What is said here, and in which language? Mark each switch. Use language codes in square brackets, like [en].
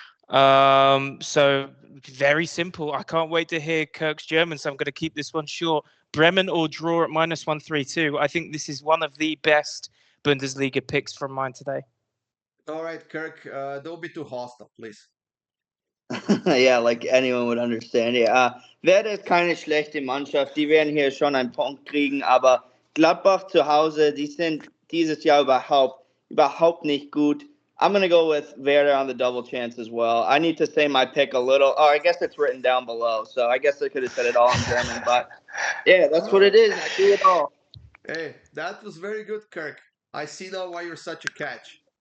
[en] So very simple. I can't wait to hear Kirk's German, so I'm going to keep this one short. Bremen or draw at -132. I think this is one of the best Bundesliga picks from mine today. All right, Kirk, don't be too hostile, please. Ja, like anyone would understand. [de] Ja, Werder ist keine schlechte Mannschaft. Die werden hier schon einen Punkt kriegen, aber Gladbach zu Hause, die sind dieses Jahr überhaupt nicht gut. [en] I'm going to go with Werder on the double chance as well. I need to say my pick a little. Oh, I guess it's written down below, so I guess I could have said it all in German, but yeah, that's what it is. I do it all. Hey, that was very good, Kirk. I see now why you're such a catch.